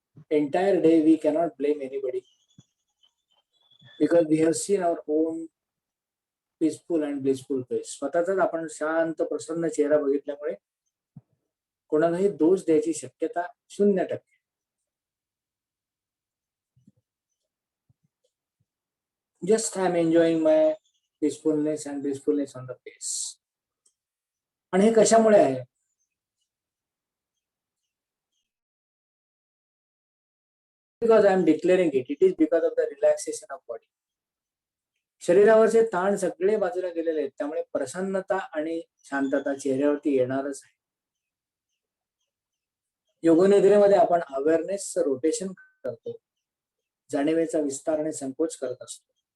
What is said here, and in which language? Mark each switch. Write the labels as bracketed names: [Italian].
[English] Entire day we cannot blame anybody because we have seen our own peaceful and blissful face. [Marathi] स्वतःचाच आपण शांत प्रसन्न चेहरा बघितल्यामुळे कोणालाही दोष द्यायची शक्यता 0%. [English] Just I am enjoying my peacefulness and blissfulness on the face. [Marathi] आणि हे कशामुळे आहे? [English] Because I am declaring it. It is because of the relaxation of body. [Marathi] शरीरावरचे ताण सगळे बाजूला गेलेले आहेत, त्यामुळे प्रसन्नता आणि शांतता चेहऱ्यावरती येणारच आहे. योगनिद्रेमध्ये आपण अवेअरनेसचं रोटेशन करतो, जाणीवेचा विस्तार आणि संकोच करत असतो.